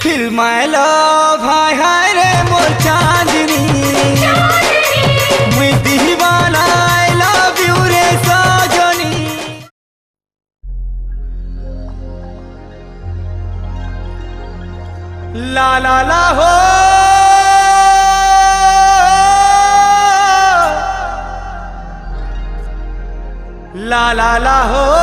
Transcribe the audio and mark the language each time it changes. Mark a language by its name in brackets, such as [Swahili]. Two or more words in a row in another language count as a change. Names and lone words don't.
[English] Feel my love, [Hindi] hi hi re mor chandni. Mui diwana, [English] I love you [Hindi] re sajani. La la la ho. La la la ho.